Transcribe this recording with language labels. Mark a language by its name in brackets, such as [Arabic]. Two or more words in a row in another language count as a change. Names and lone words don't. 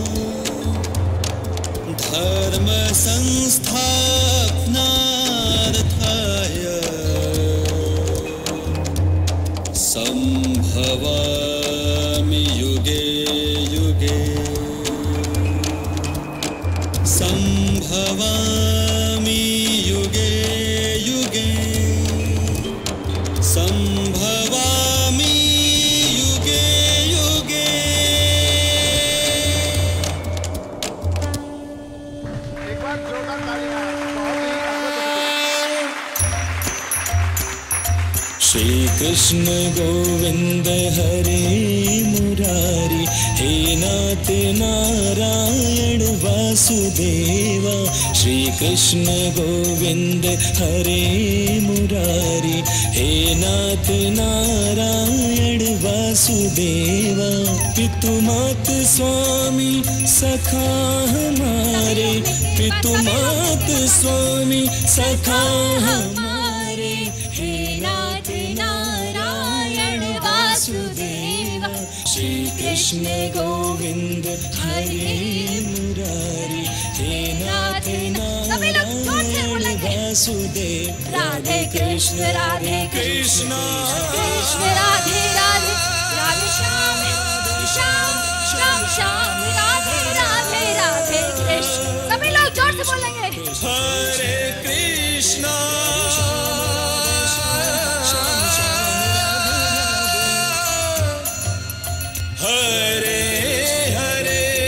[Sanskrit] धर्म संस्थापनार्थाय संभवामि युगे युगे संभवामि युगे युगे संभवामि युगे युगे। [Hindi] एक बार जोरदार तालियां। श्री कृष्ण गोविंद हरे मुरारी, हे नाथ नारायण वासुदेवा। श्री कृष्ण गोविंद हरे मुरारी, हे नाथ नारायण वासुदेवा। पितु मात स्वामी सखा हमारे, पितु मात स्वामी सखा हमारे, हे नाथ नारायण वासुदेवा। श्री कृष्ण गोविंद हरे मुरारी, हे नाथ नारायण वासुदेव। राधे कृष्ण राधे कृष्ण कृष्ण राधे राधे, राधे श्याम श्याम श्याम श्याम, राधे राधे राधे कृष्ण। सभी लोग जोर से बोलेंगे हरे कृष्ण हरे हरे